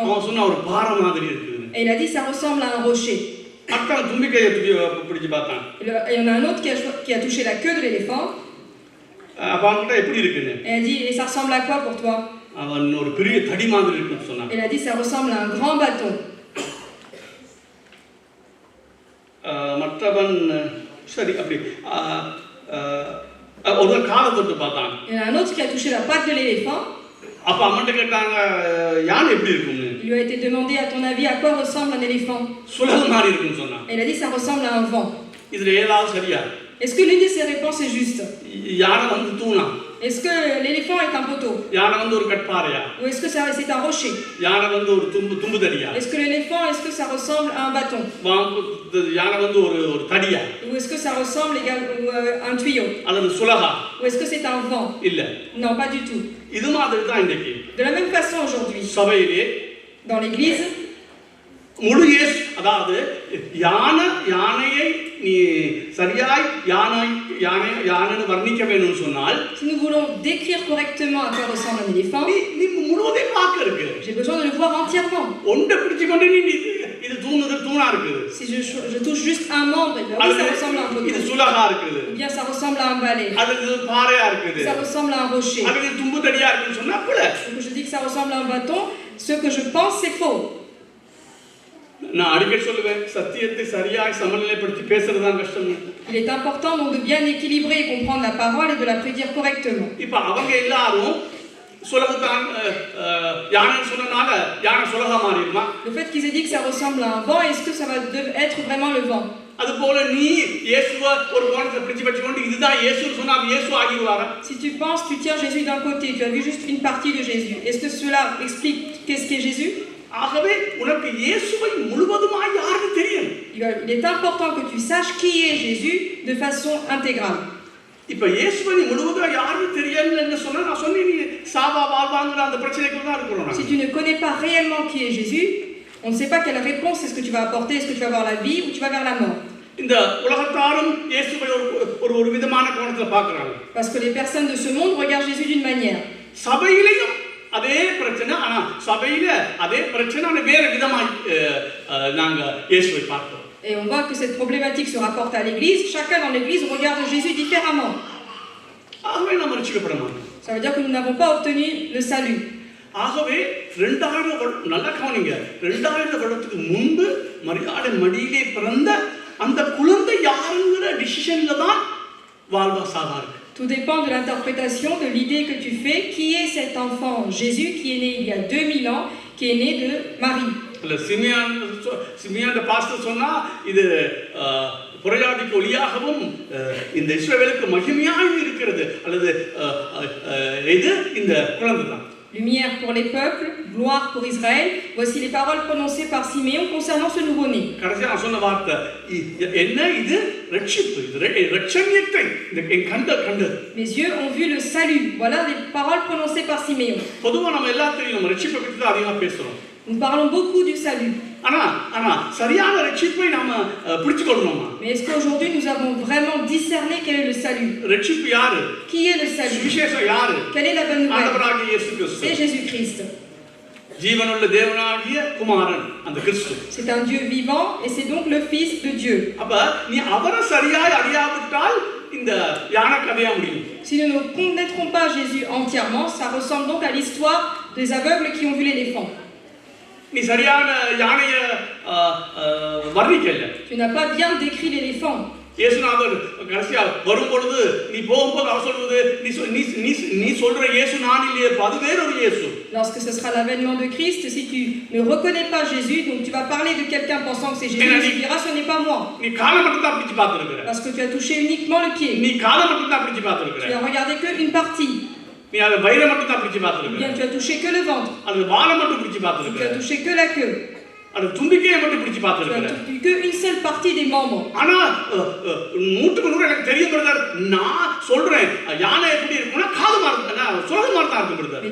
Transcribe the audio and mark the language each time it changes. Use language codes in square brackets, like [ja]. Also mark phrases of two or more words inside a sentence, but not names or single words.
[ta] அவன் சொன்னா ஒரு பாறை மாதிரி இருக்குது. [fr] Et il a dit ça ressemble à un rocher. [ta] அப்புறம் தும்பிக்கையை பிடிச்சு பார்த்தான். [fr] Et il y en a un autre qui a touché la queue de l'éléphant. [ta] அப்ப அவன்கிட்ட எப்படி இருக்குன்னு. [fr] Et il a dit et ça ressemble à quoi pour toi? [ta] அவன் ஒரு பெரிய தடி மாதிரி இருக்குன்னு சொன்னான். [fr] Il a dit ça ressemble à un grand bâton. [ta] மற்றவன் சரி அப்படி ஒரு காலை தொட்டு பார்த்தாங்க. [fr] Il y en a un autre qui a touché la patte de l'éléphant. [ta] அப்ப அம்மன்ட்ட கேட்டாங்க யானை எப்படி இருக்கும்னு. [fr] Il lui a été demandé, à ton avis, à quoi ressemble un éléphant? [ta] சுலகு மாதிரி இருக்குன்னு சொன்னாங்க. [fr] Et il a dit, ça ressemble à un vent. [ta] இதுல ஏதாவது சரியா? [fr] Est-ce que l'une de ces réponses est juste? [ta] யானை வந்து தூணா? [fr] Est-ce que l'éléphant est un poteau? [ta] யானை வந்து ஒரு கட்பாறையா? [fr] Ou est-ce que c'est un rocher? [ta] யானை வந்து ஒரு தும்பு தடியா? [fr] Est-ce que l'éléphant, est-ce que ça ressemble à un bâton? [ta] யானை வந்து ஒரு தடியா? [fr] Ou est-ce que ça ressemble également à un tuyau? [ta] அல்லது சுலகா? [fr] Ou est-ce que c'est un vent? [ta] இல்ல. [fr] Non, pas du tout. [ta] இது மாதிரி தான் இன்னைக்கு. [fr] De la même façon aujourd'hui, [ta] சபையிலே [fr] dans l'église, [ta] முழு இயேசு அதாவது யானையை நீ சரியாய் யானைன்னு வர்ணிக்க வேணும்னு சொன்னால் [fr] si nous voulons décrire correctement à quoi ressemble un éléphant, [ta] நீ முழுவதையும் பார்க்க இருக்கு. [fr] j'ai besoin de le voir entièrement. [ta] ஒன்றை பிடிச்சு கொண்டு நீ இது தூணா இருக்குது. [fr] Si je touche juste un membre, eh bien, oui, ça ressemble à un [ta] இது [fr] poteau. [ta] சுலகா இருக்குது. [fr] Ou bien ça ressemble à un balai. [ta] அது பாறையா இருக்குது. [fr] Ça ressemble à un rocher. [ta] அது தும்பு தடியா இருக்குன்னு சொன்னா அப்பல [fr] Donc je dis que ça ressemble à un bâton. Ce que je pense, c'est faux. [ta] நான் அடிக்கடி சொல்லுவேன் சத்தியத்தை சரியாய் சமநிலைப்படுத்தி பேசுறது தான் கஷ்டம். [fr] Il est important donc de bien équilibrer et comprendre la parole et de la prédire correctement. [ta] இப்ப அவங்க எல்லாரும் சுலகத்தான் யானைன்னு சொன்னனால யானை சுலகா மாறிடுமா? [fr] Le fait qu'ils aient dit que ça ressemble à un vent, est-ce que ça va être vraiment le vent? [ta] அது போல நீ இயேசுவை ஒரு கோணத்தை பிடிச்சு வச்சுக்கொண்டு இதுதான் இயேசுன்னு சொன்னா இயேசு ஆகிடுவாரா? [fr] Si tu penses, tu tiens Jésus d'un côté, tu as vu juste une partie de Jésus. Est-ce que cela explique qu'est-ce qu'est Jésus? [ta] ஆகவே உனக்கு இயேசுவை முழுவதுமாய் யாருக்கு தெரியும்? [fr] Il est important que tu saches qui est Jésus de façon intégrale. [ta] இப்ப இயேசுவை முழுவதுமாய் யாருக்கு தெரியலன்னு சொன்னா நான் சொன்னேன் நீ சாவா வாழ்வாங்கிற அந்த பிரச்சனைக்குள்ள தான் இருக்கிறோம். [fr] Si tu ne connais pas réellement qui est Jésus, on ne sait pas quelle réponse est-ce que tu vas apporter, est-ce que tu vas vers la vie ou tu vas vers la mort. [ta] இந்த உலகத்தாரும் இயேசுவை ஒரு விதமான கோணத்துல பார்க்கறாங்க. [fr] Parce que les personnes de ce monde regardent Jésus d'une manière. [ta] சபையிலேயும் அதே பிரச்சனை ஆனா சபையில அதே பிரச்சனை வேற விதமாய் நாங்க இயேசுவை பார்க்கிறோம். [fr] Et on voit que cette problématique se rapporte à l'église. Chacun dans l'église regarde Jésus différemment. [ta] ஆகவே நாம் ரட்சிக்கப்பட மாட்டோம். [fr] Ça veut dire que nous n'avons pas obtenu le salut. [ta] ஆகவே 2000 நல்லா கவனிங்க 2000 வருடத்துக்கு முன்பு மரியாதை மடியிலே பிறந்த அந்த குழந்தை யாருங்கிற டிசிஷன்ல தான் வாழ்வா சாகா இருக்கு. [fr] Tout dépend de l'interprétation, de l'idée que tu fais. Qui est cet enfant Jésus qui est né il y a 2000 ans, qui est né de Marie? [ta] இல்ல சிமியான் பாஸ்டர் சொன்னா இது புறஜாதிக்கு ஒளியாகவும் இந்த இஸ்ரவேலுக்கு மகிமையாக இருக்கிறது அல்லது இது இந்த குழந்தை தான். [fr] Lumière pour les peuples, gloire pour Israël. Voici les paroles prononcées par Siméon concernant ce nouveau-né. [ta] கடைசியா சொன்ன வார்த்தை என்ன இது ரட்சிப்பு இது ரட்சணியத்தை கண்டது. [fr] Mes yeux ont vu le salut. Voilà les paroles prononcées par Siméon. [ta] பொதுவா நம்ம எல்லாத்தையும் ரட்சிப்பை பற்றி தான் அதிகமா பேசுறோம். [fr] Nous parlons beaucoup du salut. [ta] ஆனா சரியான ரட்சிப்பை நாம பிடிச்சுக்கொள்ளணுமா? [fr] Mais est-ce qu'aujourd'hui nous avons vraiment discerné quel est le salut? [ta] ரட்சிப்பு யாரு? [fr] Qui est le salut? [ta] விசேஷம் யாரு? [fr] Quelle est la bonne nouvelle? [ta] ஆண்டவராகிய இயேசு கிறிஸ்து. [fr] C'est Jésus-Christ. [ta] ஜீவனுள்ள தேவனாகிய குமாரன் அந்த கிறிஸ்து. [fr] C'est un Dieu vivant et c'est donc le Fils de Dieu. [ta] அப்ப நீ அவரை சரியாய் அறியாவிட்டால் இந்த யானை கதையா முடியும். [fr] Si nous ne connaîtrons pas Jésus entièrement, ça ressemble donc à l'histoire des aveugles qui ont vu l'éléphant. [ta] நீ சரியான யானைய வர்ணிக்கல. [fr] Tu n'as pas bien décrit l'éléphant. [ta] இயேசுநாதர் கடைசியா வரும்பொழுது நீ போகும்போது அவர் சொல்வது நீ சொல்ற இயேசு நான் இல்லையே அது வேற ஒரு இயேசு. [fr] Lorsque ce sera l'avènement de Christ, si tu ne reconnais pas Jésus, donc tu vas parler de quelqu'un pensant que c'est Jésus, tu diras ce n'est pas moi. [ta] நீ காலை மட்டும் தான் பிடிச்சு பார்த்திருக்கிற. [fr] Parce que tu as touché uniquement le pied. [ta] நீ காலை மட்டும் தான் பிடிச்சு பார்த்திருக்கிற. [fr] Tu as regardé que une partie. [ta] நீ அந்த வயிறை மட்டும் தான் பிடிச்சு [fr] Ou [ta] பார்த்திருக்கிற. [fr] bien tu as touché que le ventre. [ta] அது வாலை மட்டும் பிடிச்சு [fr] Tu [ta] பார்த்திருக்கிற. [fr] as touché que la queue. [ta] அது தும்பிக்கையை மட்டும் பிடிச்சு [fr] Tu [ta] பார்த்திருக்கிற. [fr] as touché que une seule partie des membres. [ta] ஆனா 100% எனக்கு தெரியும் பிரதர் நான் சொல்றேன் யானை எப்படி இருக்கும்னா காது மாதிரி சுலக மாதிரி தான் இருக்கும் பிரதர்.